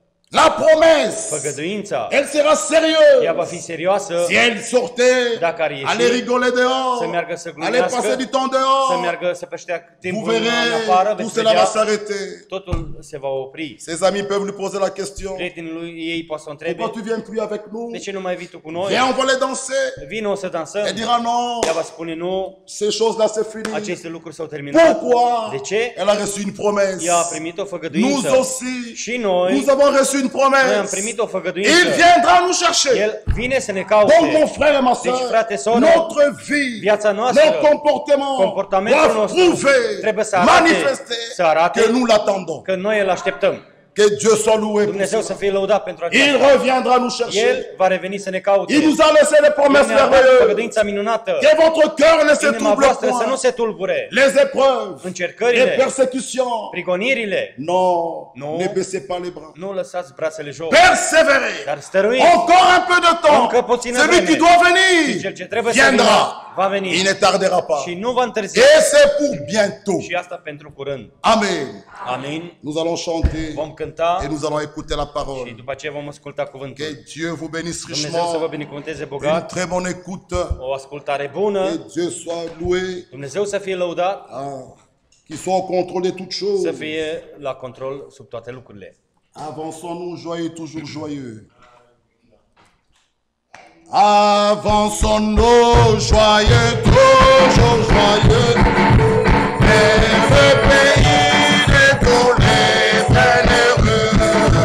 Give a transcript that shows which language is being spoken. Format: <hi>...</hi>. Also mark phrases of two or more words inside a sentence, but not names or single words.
<fr>La promesse,</fr> <ro>făgăduința,</ro> <fr>elle sera</fr> <ro>ea va</ro> <fr>sérieuse.</fr> <ro>fi serioasă</ro> <fr>Si elle sortait,</fr> <ro>dacă ar ieși,</ro> <fr>aller rigoler dehors,</fr> <ro>să meargă să</ro> <fr>aller passer</fr> <ro>glumească,</ro> <fr>du temps</fr> <ro>să</ro> <fr>dehors,</fr> <ro>meargă să peștea</ro> <fr>vous</fr> <ro>timpul în</ro> <fr>verrez,</fr> <ro>afară,</ro> <fr>tout</fr> <ro>veți</ro> <fr>cela va</fr> <ro>vedea,</ro> <fr>s'arrêter.</fr> <ro>totul se va opri.</ro> <fr>Ses amis peuvent lui poser la question.</fr> <ro>Prietenii lui ei pot să o întrebe,</ro> <fr>Pourquoi tu viens plus avec nous?</fr> <ro>de ce nu mai vii tu cu noi?</ro> <fr>Viens, on va les danser.</fr> <ro>Vino să dansăm.</ro> <fr>Elle dira non,</fr> <ro>Ea va spune nu,</ro> <fr>ces choses-là c'est fini.</fr> <ro>aceste lucruri s-au terminat.</ro> <fr>Pourquoi?</fr> <ro>De ce?</ro> <fr>Elle a reçu une promesse.</fr> <ro>Ea a primit o</ro> <fr>Nous</fr> <ro>făgăduință.</ro> <fr>aussi,</fr> <ro>Și noi,</ro> <fr>nous avons reçu une</fr> <ro>noi am</ro> <fr>promesse.</fr> <ro>primit o</ro> <fr>Il</fr> <ro>făgăduință.</ro> <fr>viendra nous chercher.</fr> <ro>El vine să ne</ro> <fr>Donc mon</fr> <ro>caute.</ro> <fr>frère et ma</fr> <ro>Deci,</ro> <fr>soeur,</fr> <ro>frate, soră,</ro> <fr>notre vie,</fr> <ro>viața noastră,</ro> <fr>notre comportement</fr> <ro>comportamentul</ro> <fr>doivent</fr> <ro>nostru</ro> <fr>prouver,</fr> <ro>trebuie să arate,</ro> <fr>manifester</fr> <ro>să arate</ro> <fr>que nous l'attendons.</fr> <ro>că noi îl așteptăm.</ro> <fr>Que Dieu soit loué. pour</fr> <ro>Dumnezeu</ro> <fr>cela.</fr> <ro>să fie lăudat pentru</ro> <fr>Il</fr> <ro>aceasta.</ro> <fr>reviendra nous chercher.</fr> <ro>El va reveni să ne caute.</ro> <fr>Il nous a laissé les</fr> <ro>El</ro> <fr>promesses</fr> <ro>ne-a dat</ro> <fr>merveilleuses.</fr> <ro>făgăduința minunată.</ro> <fr>Que votre cœur ne se</fr> <ro>Inima</ro> <fr>trouble</fr> <ro>voastră să nu</ro> <fr>point.</fr> <ro>se tulbure.</ro> <fr>Les épreuves, les</fr> <ro>Încercările,</ro> <fr>persécutions.</fr> <ro>prigonirile,</ro> <fr>Non,</fr> <ro>Non.</ro> <fr>ne baissez pas les bras.</fr> <ro>nu lăsați brațele jos.</ro> <fr>Persévérez.</fr> <ro>Dar stăruiți.</ro> <fr>Encore un peu de temps.</fr> <ro>Încă puțină</ro> <fr>Celui</fr> <ro>vreme.</ro> <fr>qui doit</fr> <ro>Și</ro> <fr>venir</fr> <ro>cel ce trebuie să vină,</ro> <fr>viendra.</fr> <ro>va veni.</ro> <fr>Il ne tardera pas.</fr> <ro>Și nu va întârzia.</ro> <fr>Et c'est pour bientôt.</fr> <ro>Și asta pentru curând.</ro> <fr>Amen.</fr> <ro>Amin.</ro> <fr>Nous allons chanter</fr> <ro>Vom cânta</ro> <fr>et nous allons écouter la</fr> <ro>și</ro> <fr>parole.</fr> <ro>după aceea vom asculta cuvântul.</ro> <fr>Que Dieu vous bénisse</fr> <ro>Dumnezeu să vă</ro> <fr>richement.</fr> <ro>binecuvânteze</ro> <fr>Une</fr> <ro>bogat,</ro> <fr>très bonne écoute.</fr> <ro>o ascultare bună,</ro> <fr>Que Dieu soit loué.</fr> <ro>Dumnezeu să fie lăudat,</ro> <fr>Qu'il soit au contrôle de toutes</fr> <ro>să</ro> <fr>choses.</fr> <ro>fie la control sub toate lucrurile.</ro> <fr>Avançons-nous joyeux, toujours joyeux. Avançons-nous joyeux, toujours joyeux. Vers le pays de tous les bienheureux.</fr>